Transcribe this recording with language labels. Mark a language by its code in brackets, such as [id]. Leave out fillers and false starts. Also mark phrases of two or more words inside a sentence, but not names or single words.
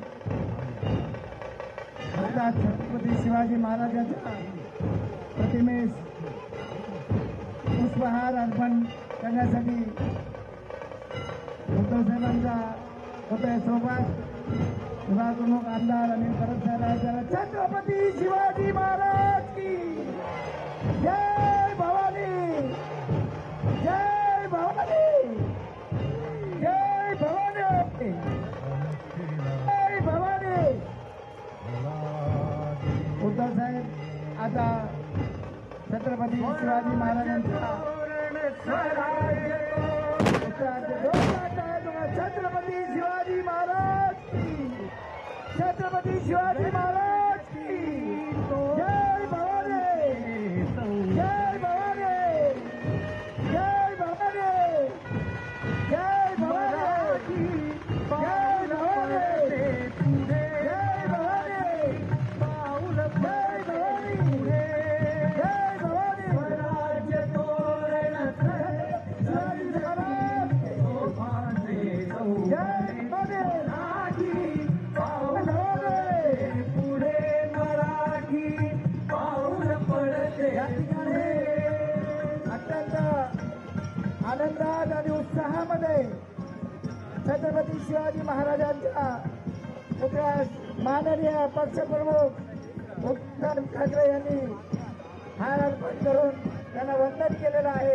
[mr] छत्रपती शिवाजी महाराजांच्या प्रतिमेस पुष्पहार अर्पण करण्यासाठी उद्धव साहेबांचा होतोय सोबत विभाग प्रमुख आमदार अनिल परब साहेब। [hi] छत्रपती शिवाजी महाराज की जय भवानी, जय भवानी, जय भवानी, जय भवानी। [mr] उद्धव साहेब आता छत्रपती शिवाजी महाराजांच्या छत्रपती [hi] शिवाजी महाराज की, छत्रपती शिवाजी महाराज की जय भवानी, जय भवानी, जय भवानी, जय भवानी, जय भवानी, जय भवानी, पाऊल जय भवानी, जय भवानी। [mr] स्वराज्य तोरण शिवाजी महाराज जय भवानी, पाऊल पुढे मराठी पाऊल पडते। या ठिकाणी अत्यंत आनंदात आणि उत्साहामध्ये छत्रपती शिवाजी महाराजांच्या पुतळ्यास माननीय पक्षप्रमुख उद्धव ठाकरे यांनी हार अर्पण करून त्यांना वंदन केलेलं आहे।